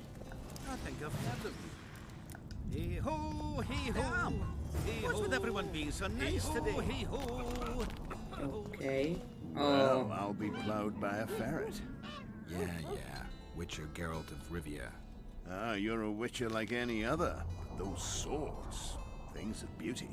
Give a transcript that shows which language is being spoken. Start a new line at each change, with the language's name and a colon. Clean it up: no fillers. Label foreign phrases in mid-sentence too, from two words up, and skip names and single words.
English: I think I've heard of you. Hey ho, hey ho. Hey, what's with everyone being so nice today? Hey ho. Okay. Well, I'll be plowed by a ferret. Yeah. Witcher Geralt of Rivia. Ah, you're a witcher like any other. Those swords, things of beauty.